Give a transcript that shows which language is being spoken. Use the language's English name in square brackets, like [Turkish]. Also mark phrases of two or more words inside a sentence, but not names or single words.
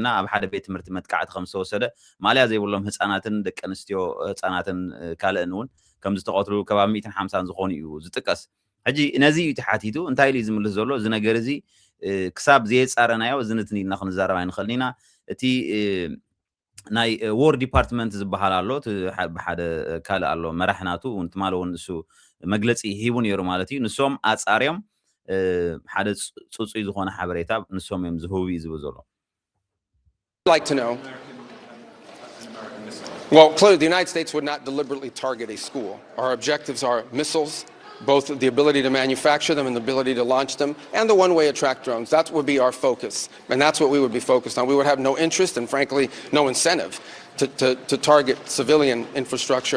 [Tigrinya] ኣብ ሓደ ቤት ትምህርቲ መጥቃዕቲ ከም ዝተወሰደ ማልያ ዘይብሎም ህፃናትን ደቂ ኣንስትዮ ህፃናትን ካልእን እውን ከም ዝተቆትሉ ከባቢ 150 ዝኾኑ እዩ ዝጥቀስ ሕጂ ነዚ እዩ ተሓቲቱ እንታይ ኢሉ ዝምልስ ዘሎ እዚ ነገር እዚ ክሳብ ዘየፃረናዮ ዝንትን ኢልና ክንዛረብ ኣይንኽእልን ኢና እቲ ናይ ዎር ዲፓርትመንት ዝበሃል ኣሎ ብሓደ ካልእ ኣሎ መራሕናቱ እንትማለ እውን እሱ መግለፂ ሂቡ ነይሩ ማለት እዩ ንሶም ኣፃርዮም ሓደ ፅፁይ ዝኾነ ሓበሬታ ንሶም እዮም ዝህቡ እዩ ዝብል ዘሎ [English] like to know. Well, clearly the United States would not deliberately target a school. Our objectives are missiles, both the ability to manufacture them and the ability to launch them, and the one-way attract drones. That would be our focus, and that's what we would be focused on. We would have no interest and, frankly, no incentive to target civilian infrastructure.